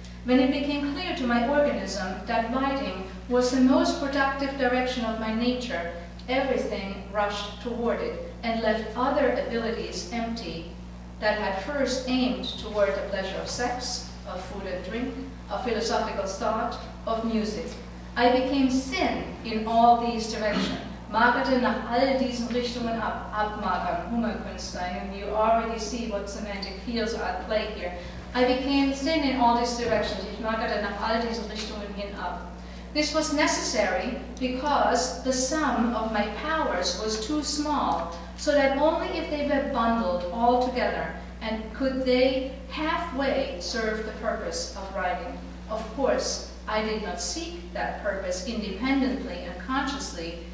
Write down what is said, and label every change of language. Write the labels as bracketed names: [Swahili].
[English] When it became clear to my organism that writing was the most productive direction of my nature, everything rushed toward it and left other abilities empty that had first aimed toward the pleasure of sex, of food and drink, of philosophical thought, of music. I became thin in all these directions. [German] Magerte nach all diesen Richtungen abmagern, Hummerkünstler, [English] and you already see what semantic fields are at play here. I became thin in all these directions. [German] Ich magerte nach all diesen Richtungen hin ab. [English] This was necessary because the sum of my powers was too small, so that only if they were bundled all together and could they halfway serve the purpose of writing. Of course, I did not seek that purpose independently and consciously.